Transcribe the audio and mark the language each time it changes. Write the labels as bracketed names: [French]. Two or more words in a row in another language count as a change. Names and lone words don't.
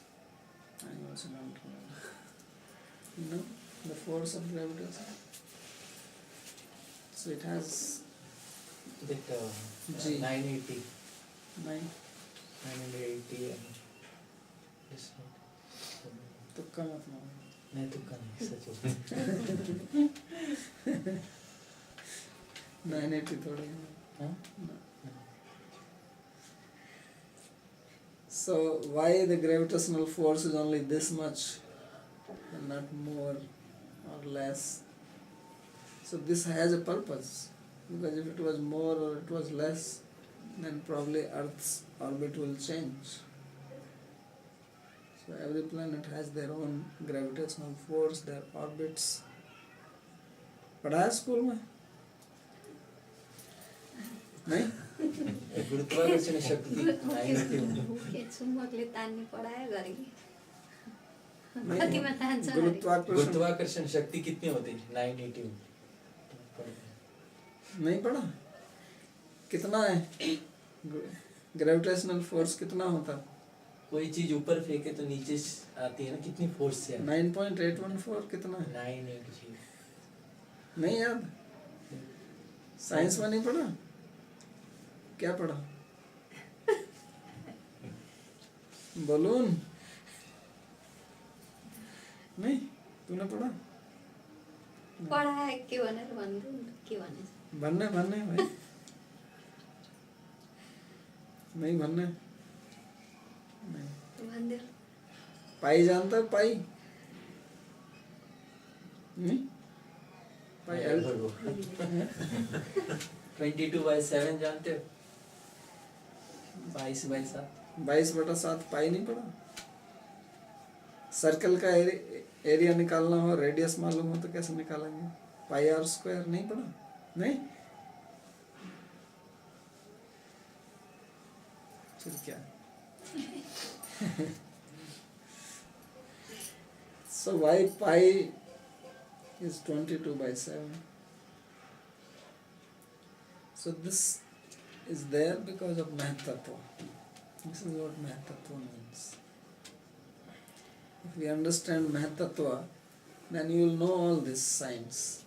[English] I also don't remember. You know, the force of gravitation. So it has that G. 980 9 980 and this [Hindi] तुक्का मत मारो नहीं तुक्का नहीं सच 980 थोड़ी है हाँ [English] No. So why the gravitational force is only this much and not more or less? So this has a purpose, because if it was more or it was less, then probably Earth's orbit will change. So every planet has their own gravitational force, their orbits. [Hindi] पढ़ा है स्कूल में? नहीं? गुरुत्वाकर्षण शक्ति 980 [Nepali] के चुम्बकले तान्ने पढायो गरे कि [Hindi] नहीं, [Nepali] कतिमा तान्छ [Hindi] गुरुत्वाकर्षण शक्ति कितनी होती है 980 नहीं पढ़ा? कितना है? [English] gravitational force [Hindi] कितना होता? कोई चीज ऊपर फेंके तो नीचे आती है ना, कितनी फोर्स से आती है? 9.814 कितना है? 980 नहीं याद? साइंस में नहीं पढ़ा? क्या पढ़ा? बलून? नहीं, तूने पढ़ा? [Nepali] पढाए के भनेर भन्नु के भने भन्ने भाई नहीं भन्ने नहीं। [Hindi] मंदिर पाई जानता है पाई? नहीं पाई एल 22/7 जानते हो? 22/7 22/7 पाई नहीं पड़ा? सर्कल का एरिया निकालना हो, रेडियस मालूम हो तो कैसे निकालेंगे? [English] pi r square [Hindi] नहीं पड़ा? नहीं फिर क्या? [English] So why pi is 22/7? So this is there because of Mahatattva. This is what Mahatattva means. If we understand Mahatattva, then you will know all this science.